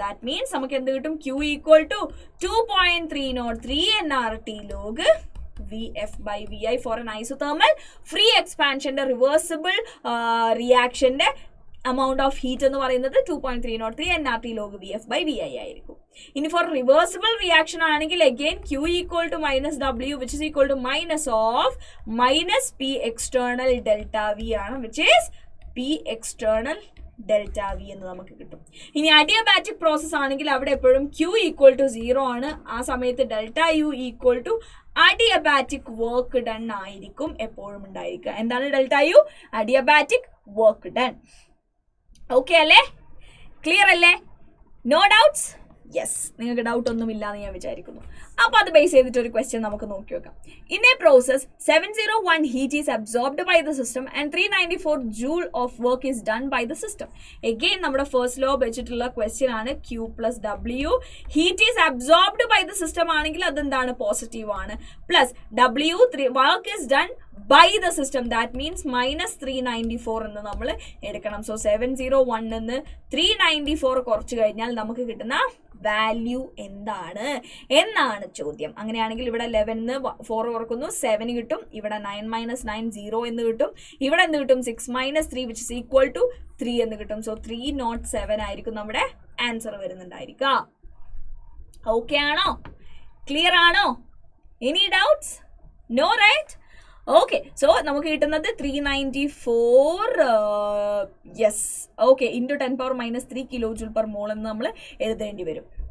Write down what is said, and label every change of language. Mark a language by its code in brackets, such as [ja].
[en] that means [ml] നമുക്ക് എന്ത് കിട്ടും, [en] Q equal to 2.303 nRT log VF by VI for an isothermal free expansion reversible reaction amount of heat എന്ന് പറയുന്നത് 2.303 nRT log VF by VI ആയിരിക്കും. ഇനി for reversible reaction ആണെങ്കിൽ again Q equal to minus W which is equal to minus P external delta V ആണ്, which is P external delta V [ml] എന്ന് നമുക്ക് കിട്ടും. ഇനി അഡിയബാറ്റിക് പ്രോസസ് ആണെങ്കിൽ അവിടെ എപ്പോഴും Q ഈക്വൽ ടു 0 ആണ്. ആ സമയത്ത് delta U equal to adiabatic work done ആയിരിക്കും എപ്പോഴും ഉണ്ടായിരിക്കുക. എന്താണ് delta U, adiabatic work done. Okay അല്ലേ? ക്ലിയർ അല്ലേ? No doubts? യെസ്, നിങ്ങൾക്ക് ഡൗട്ട് ഒന്നും ഇല്ലാന്ന് ഞാൻ വിചാരിക്കുന്നു. അപ്പോൾ അത് ബേസ് ചെയ്തിട്ട് ഒരു ക്വസ്റ്റ്യൻ നമുക്ക് നോക്കി നോക്കാം. [en] In a process 701 heat is absorbed by the system and 394 joule of work is done by the system. [ml] Again നമ്മുടെ ഫസ്റ്റ് ലോ വെച്ചിട്ടുള്ള ക്വസ്റ്റ്യൻ ആണ്. Q plus W. [en] heat is absorbed by the system [ml] ആണെങ്കിൽ അതെന്താണ്? Positive ആണ്. [en] plus W work is done by the system, that means minus 394 [ml] എന്ന് നമ്മൾ എടുക്കണം. So 701 നിന്ന് 394 കുറച്ച് കഴിഞ്ഞാൽ നമുക്ക് കിട്ടുന്ന വാല്യൂ എന്താണ് എന്നാണ് ചോദ്യം. അങ്ങനെയാണെങ്കിൽ ഇവിടെ 11 4 കുറക്കുന്നു 7 കിട്ടും. ഇവിടെ 9 minus 9 0 എന്ന് കിട്ടും. ഇവിടെ എന്ത് കിട്ടും? [en] 6 minus 3 which is equal to 3 [ml] എന്ന് കിട്ടും. സോ 307 ആയിരിക്കും നമ്മുടെ ആൻസർ വരുന്നുണ്ടായിരിക്കുക. [en] Okay ആണോ? Clear ആണോ? Any doubts? No, right? [ml] Okay, so നമുക്ക് കിട്ടുന്നത് 394 yes okay into 10⁻³ kilo joule per mole എന്ന് നമ്മൾ എഴുതേണ്ടി വരും.